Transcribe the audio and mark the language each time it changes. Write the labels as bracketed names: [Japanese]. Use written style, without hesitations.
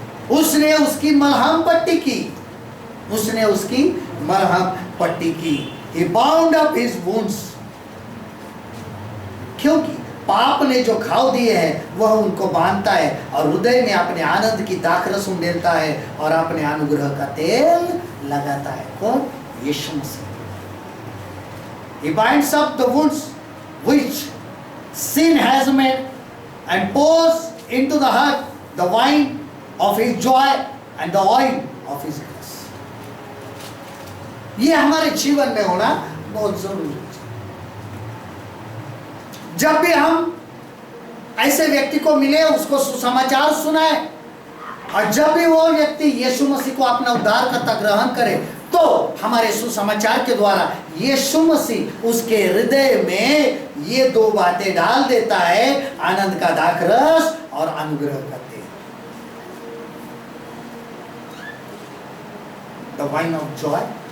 [Hindi] उसने उसकी मलहम पट्टी की, उसने उसकी मलहम पट्टी की। [English] He bound up his wounds, [Hindi] क्योंकि पाप ने जो घाव दिए हैं वह उनको बांधता है और हृदय में अपने आनंद की दाखरस उंडेलता है और अपने अनुग्रह का तेल लगाता है। कौन? यीशु मसीह। [English] He binds up the wounds which sin has made and pours into the heart the wine of his joy and the oil of his grace. [Hindi] ये हमारे जीवन में होना बहुत जरूरी है। जब भी हम ऐसे व्यक्ति को मिले, उसको सुसमाचार सुनाए, और जब भी वो व्यक्ति यीशु मसीह को अपना उद्धारकर्ता ग्रहण करे, तो हमारे सुसमाचार के द्वारा यीशु मसीह उसके हृदय में ये दो बातें डाल देता है, आनंद का दाखरस और अनुग्रह का तेल, [English] The wine of joy.